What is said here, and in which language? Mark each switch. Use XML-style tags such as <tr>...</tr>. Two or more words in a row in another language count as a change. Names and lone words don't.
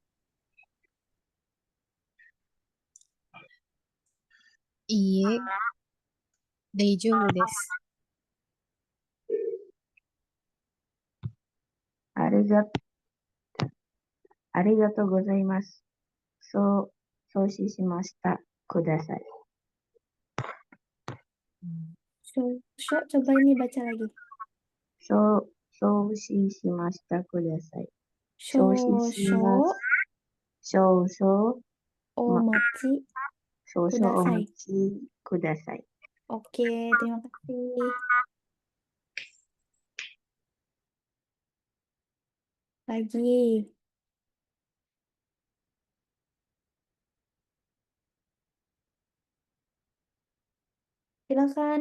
<ja>いいえ、大丈夫です。ありが、ありがとうございます。送信しました。ください。 Coba ini baca lagi. 送信しましたください。送信します。少々 omachi 少々お kudasai. 待ちください。</ja> <id>Oke, terima kasih. Lagi. Silakan.</id>